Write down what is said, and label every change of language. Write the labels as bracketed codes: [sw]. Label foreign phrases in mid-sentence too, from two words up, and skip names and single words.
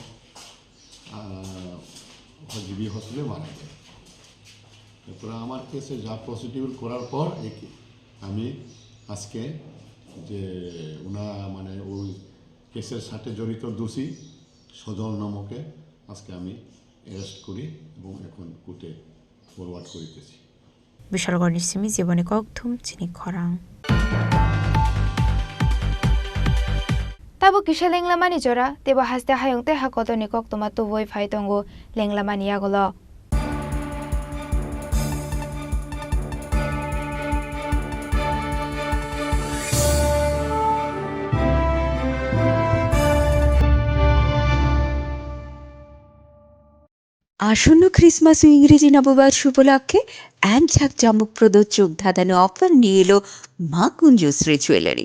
[bn] জিবি হসপিটালে মারা যায় এরপরে আমার কেসে যা প্রসিডিউর করার পর আমি আজকে যে ওনা মানে ওই কেসের সাথে জড়িত দোষী সজল নমকে আজকে আমি অ্যারেস্ট করি এবং এখন কোর্টে ফরওয়ার্ড করিতেছি। [trp] বিশালগড় নিসিমি জীবনে ককথুম চিনি খরাং Tabo kisha lenglamani jora, tebo haste hayongte hakoto ni kok tomato voi faitongo lenglamani agolo. [bn] আসন্ন ক্রিসমাস ও ইংরেজি নববর্ষ উপলক্ষে এক ঝাঁক চমকপ্রদ চোখ ধাঁধানো অফার নিয়ে এলো মা কুঞ্জশ্রী জুয়েলারি।